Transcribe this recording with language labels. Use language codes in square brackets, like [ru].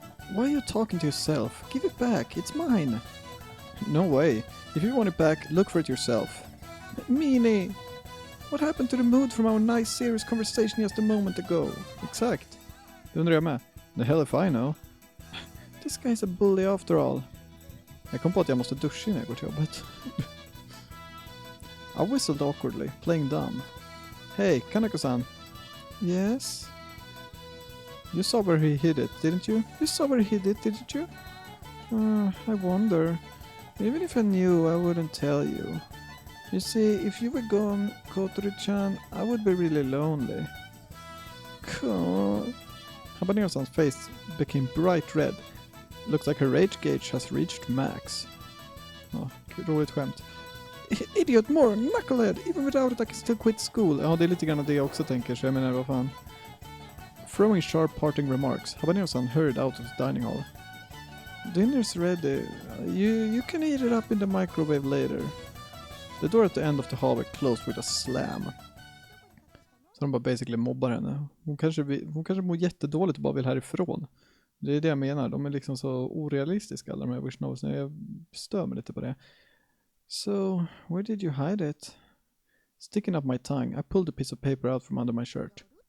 [en] Why are you talking to yourself? Give it back. It's mine. No way. If you want it back, look for it yourself. Meanie! What happened to the mood from our nice serious conversation just a moment ago? [sv] Exakt. Det undrar jag med. [en] The hell if I know. This guy's a bully after all. [sv] Jag kom på att jag måste duscha när jag går till jobbet. [en] I whistled awkwardly, playing dumb. Hey, Kanako-san. Yes? You saw where he hid it, didn't you? You saw where he hid it, didn't you? I wonder. Even if I knew, I wouldn't tell you. You see, if you were gone, Kotori-chan, I would be really lonely. Cool. Habanero-san's face became bright red. Looks like her rage gauge has reached max. [sv] Ja, roligt skämt. [en] Idiot more, knucklehead! Even without it I can still quit school. [sv] Ja, det är lite grann det jag också tänker, så jag menar, vad fan. [en] Throwing sharp parting remarks, Habanero-san hurried out of the dining hall. Dinner's ready. You can heat it up in the microwave later. The door at the end of the hallway closed with a slam. [sv] Så de bara basically mobbar henne. Hon kanske mår jättedåligt och bara vill härifrån. Det är det jag menar. De är liksom så orealistiska, alla de här wish novels. Jag stör mig lite på det. [en] So, where did you hide it? Sticking up my tongue, I pulled a piece of paper out from under my shirt.